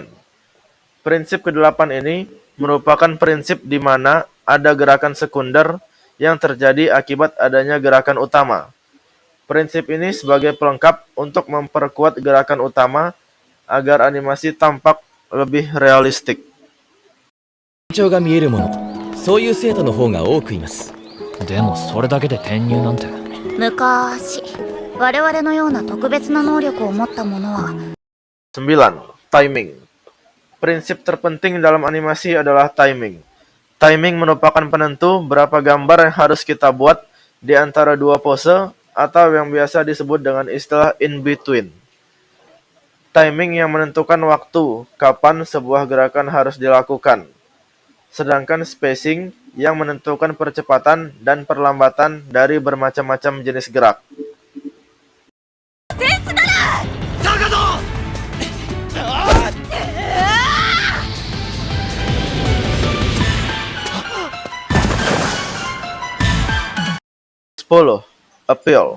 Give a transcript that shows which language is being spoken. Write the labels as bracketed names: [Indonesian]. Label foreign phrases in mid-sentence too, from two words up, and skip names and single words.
[Indonesian] Prinsip ke-8 ini merupakan prinsip di mana ada gerakan sekunder yang terjadi akibat adanya gerakan utama. Prinsip ini sebagai pelengkap untuk memperkuat gerakan utama agar animasi tampak lebih realistik. [Japanese] 成長が見えるもの、そういう生徒の方が多くいます。でもそれだけで転入なんて。昔、我々のような特別な能力を持った者は [Indonesian] 9. Timing. Prinsip terpenting dalam animasi adalah timing. Timing merupakan penentu berapa gambar yang harus kita buat di antara dua pose atau yang biasa disebut dengan istilah [English] in between. [Indonesian] Timing yang menentukan waktu kapan sebuah gerakan harus dilakukan. Sedangkan spacing yang menentukan percepatan dan perlambatan dari bermacam-macam jenis gerak. Appeal.